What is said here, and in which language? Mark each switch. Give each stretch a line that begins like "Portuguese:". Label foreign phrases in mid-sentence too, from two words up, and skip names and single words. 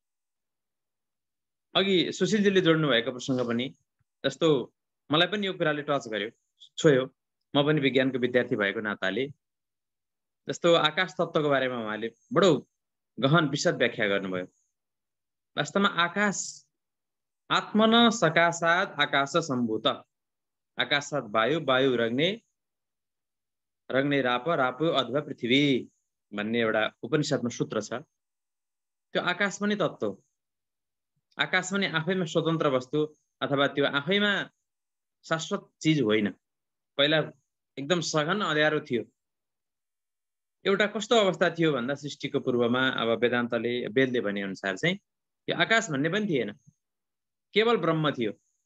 Nepali: अघि सुशीलजीले जोड्नु भएको प्रसङ्ग पनि जस्तो मलाई पनि यो कुराले टच गर्यो, छोयो। म पनि विज्ञानको विद्यार्थी भएको नाताले जस्तो आकाश तत्त्वको बारेमा उहाँले बडो गहन विशद व्याख्या गर्नुभयो।
Sanskrit: वास्तवमा आकाश आत्मन सकाशाद आकाश सम्भूत, आकाशाद वायु, वायु रग्ने, रग्ने राप, राप अथवा पृथ्वी
Nepali: भन्ने एउटा उपनिषदमा सूत्र छ। त्यो आकाश पनि तत्त्व, आकाश पनि आफैमा स्वतन्त्र वस्तु अथवा त्यो आफैमा शाश्वत चिज होइन। पहिला एकदम सघन अँध्यारो थियो। एउटा कस्तो अवस्था थियो भन्दा सृष्टिको पूर्वमा अब वेदले भने अनुसार चाहिँ यो आकाश भन्ने पनि थिएन, केवल ब्रह्म थियो।